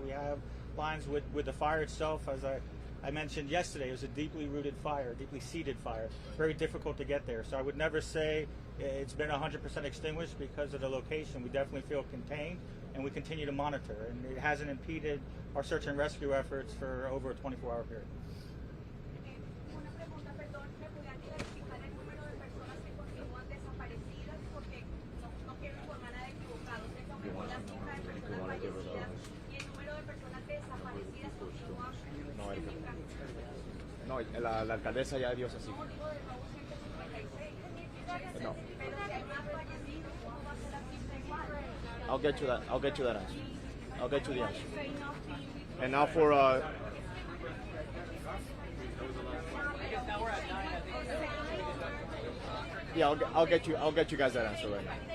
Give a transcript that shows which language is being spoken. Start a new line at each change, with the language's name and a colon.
English: We have lines with the fire itself. As I mentioned yesterday, it was a deeply rooted fire, deeply seated fire. Very difficult to get there. So I would never say it's been 100% extinguished because of the location. We definitely feel contained, and we continue to monitor. And it hasn't impeded our search and rescue efforts for over a 24-hour period.
Spanish: Una pregunta, perdón, ¿me podrían clarificar el número de personas que continúan desaparecidas? Porque no quiero informar nada equivocado. Se confirmó la cifra de personas fallecidas y el número de personas desaparecidas continúa significando. No, la alcaldesa ya dio esa cifra. No, digo de nuevo 156. No. Pero si hay más fallecidos, ¿cómo va a ser la cifra igual?
English: I'll get you that. I'll get you that answer. I'll get you the answer. And now for yeah, I'll get you guys that answer right now.